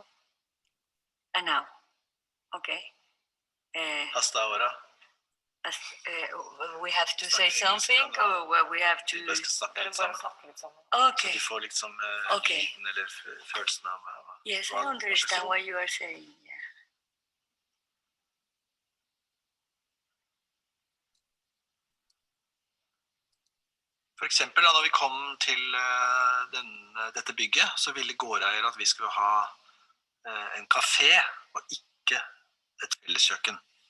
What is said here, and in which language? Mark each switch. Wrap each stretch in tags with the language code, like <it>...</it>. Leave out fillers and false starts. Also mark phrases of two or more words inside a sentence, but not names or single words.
<en>Now, okay.</en> <es>Hasta ahora.</es> <en>We have to say something, or we have to...</en> <no>Vi skal snakke litt sammen.</no> <en>Okay.</en> <no>Så de får liksom</no> <en>Okay.</en> <no>lyden eller følelsen av...</no> <en>Yes, I understand what you are saying. Yeah.</en> <no>For eksempel, da når vi kom til dette bygget, så ville gårdeier at vi skulle ha en kafé og ikke et felleskjøkken.</no>